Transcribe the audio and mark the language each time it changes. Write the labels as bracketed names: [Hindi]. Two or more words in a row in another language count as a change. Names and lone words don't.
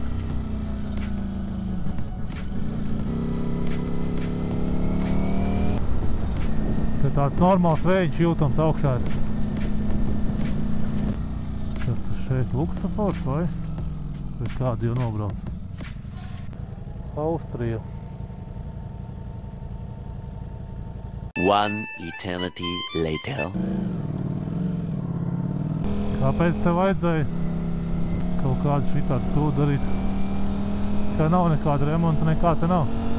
[Latvian] Te tāds normāls vējš jūtams augšā ir. Kas tas šeit luksafors vai? Vai kādi jau nobrauc? Austrija. [English] One eternity later. [Latvian] Kāpēc tev vajadzēja kaut kādu šitādu sūdu darīt? Kā nav nekāda remonta, nekā te nav.